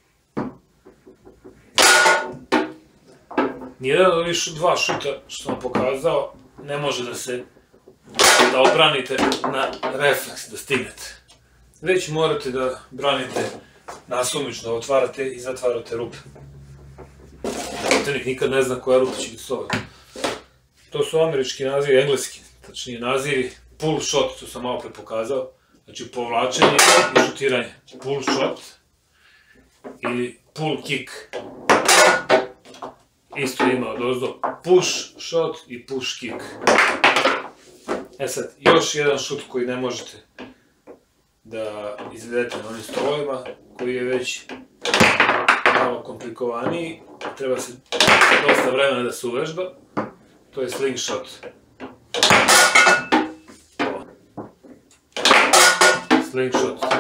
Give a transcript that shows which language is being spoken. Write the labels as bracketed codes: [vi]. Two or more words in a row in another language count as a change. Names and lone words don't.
[sr] Nijedan od ovih 2 šuta što sam pokazao ne može da odbranite na refleks, da stignete. Već morate da branite nasumično, otvarate i zatvarate rupe. Protivnik nikad ne zna koja rupa će biti slobodna. To su američki nazivi, engleski, tačnije nazivi. [en] Pull shot, [sr] to sam malo pre pokazao. Znači povlačenje i šutiranje. [en] Pull shot [sr] ili [en] pull kick. [sr] Isto ima od ozdo [en] push shot [sr] i [en] push kick. [sr] E sad, još jedan šut koji ne možete da izvedete na onim stolovima, koji je već malo komplikovaniji, treba se dosta vremena da se uvežba, to je slingshot. Slingshot.